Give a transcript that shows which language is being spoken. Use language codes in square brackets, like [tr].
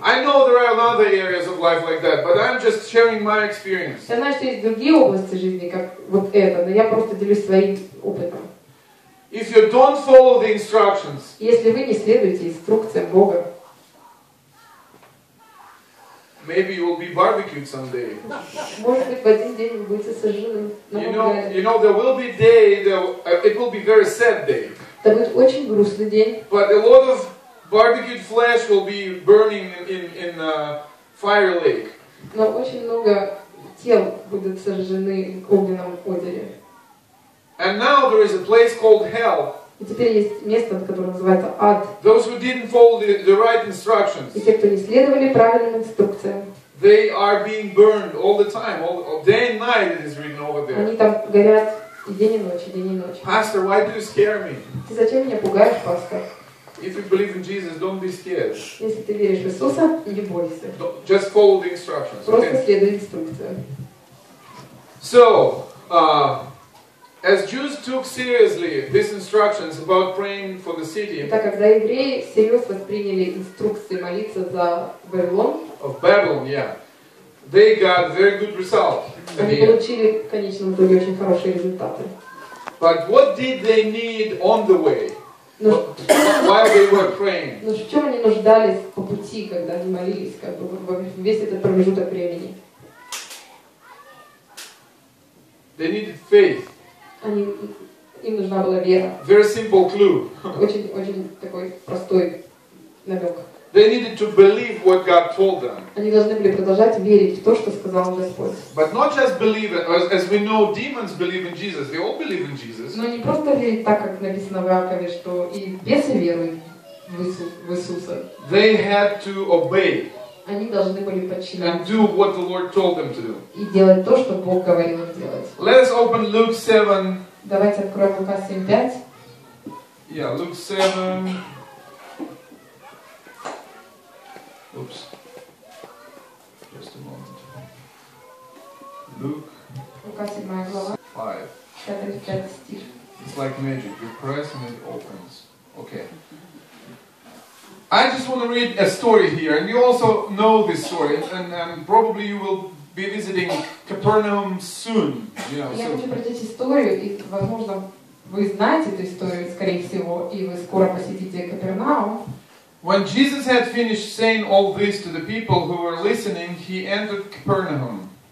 [en] I know there are other areas of life like that, but I'm just sharing my experience. [ru] Я знаю, что есть другие области жизни, как вот это, но я просто делюсь своим опытом. [en] If you don't follow the instructions, [ru] Если вы не следуете инструкциям Бога, [en] maybe you will be barbecued someday. [ru] может быть, в один день вы будете сожжены на мангале. [en] You know, there will be a day, it will be a very sad day. [ru] Это будет очень грустный день. [en] But a lot of barbecued flesh will be burning in fire lake. [ru] Но очень много тел будут сожжены в огненном озере. [en] And now there is a place called hell. [ru] И теперь есть место, которое называется ад. [en] Those who didn't follow the right instructions, [ru] И те, кто не следовали правильным инструкциям, [en] they are being burned all the time. All day and night it is written over there. [ru] они там горят и день и ночь, и день и ночь. [en] Pastor, why do you scare me? [ru] Ты зачем меня пугаешь, пастор? [en] If you believe in Jesus, don't be scared. [ru] Если ты веришь в Иисуса, не бойся. [en] Just follow the instructions. [ru] Просто [en] Okay? [ru] следуй инструкциям. [en] So, as Jews took seriously these instructions about praying for the city [ru] Так, когда евреи всерьез восприняли инструкции молиться за Вавилон, [en] of Babylon, they got very good result. [ru] они получили в конечном итоге очень хорошие результаты. [en] But what did they need on the way [ru] Но [en] while they were praying? [ru] в чем они нуждались по пути, когда они молились, как бы весь этот промежуток времени? [en] They needed faith. [ru] Им нужна была вера. [en] Very simple clue. [ru] Очень такой простой намек. [en] They needed to believe what God told them. [ru] Они должны были продолжать верить в то, что сказал Господь. [en] But not just believe it, as we know, demons believe in Jesus. They all believe in Jesus. [ru] Но не просто верить так, как написано в Иакове, что и бесы веруют в Иисуса. [en] They had to obey [ru] Они должны были [en] and [ru] подчиняться [en] do what the Lord told them to do. [ru] и делать то, что Бог говорил им делать. [en] Let us open Luke 7. [ru] Давайте откроем Лука 7:5. [en] Yeah, Luke 7. Oops. Just a moment. Luke [ru] Лука 7 глава, [en] 5. [ru] 5 стих. [en] It's like magic. You press and it opens. Okay. I just want to read a story here, and you also know this story, and probably you will be visiting Capernaum soon. You know, [ru] Я [en] so. [ru] хочу прочитать историю, и, возможно, вы знаете эту историю, скорее всего, и вы скоро посетите Капернаум. [en] When Jesus had finished saying all this to the people who were listening, he entered Capernaum.